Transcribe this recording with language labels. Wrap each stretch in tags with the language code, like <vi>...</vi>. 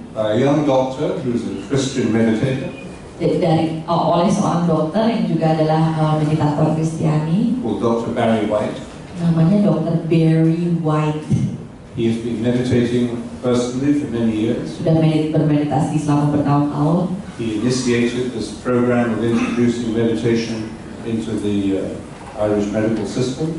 <en>By a young doctor who is a Christian meditator.</en> <id>Oleh seorang dokter yang juga adalah meditator Kristiani.</id> <en>Called Dr. Barry White.</en> <id>Namanya Dr. Barry White.</id> <en>He has been meditating personally for many years.</en> <id>Sudah bermeditasi selama bertahun-tahun.</id> <en>He initiated this program of introducing meditation into the Irish medical system.</en>